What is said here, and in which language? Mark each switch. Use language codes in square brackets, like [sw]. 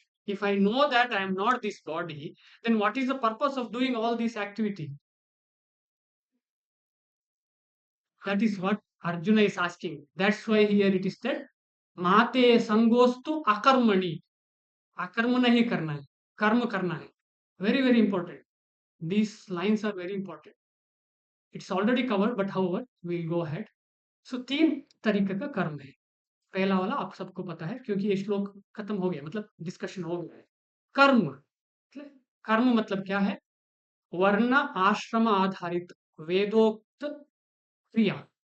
[en] If I know that I am not this body, then what is the purpose of doing all this activity? That is what Arjuna is asking. That's why here it is said, Mate sangostu akarmani. [hi] अकर्म नहीं करना है, कर्म करना है। [en] Very, very important. These lines are very important. It's already covered, but however, we'll go ahead. [hi] So तीन तरीके का कर्म है। पहला वाला आप सबको पता है क्योंकि ये श्लोक खत्म हो गया, मतलब डिस्कशन हो गया है। कर्म, कर्म मतलब क्या है? वर्ण आश्रम आधारित वेदोक्त क्रिया।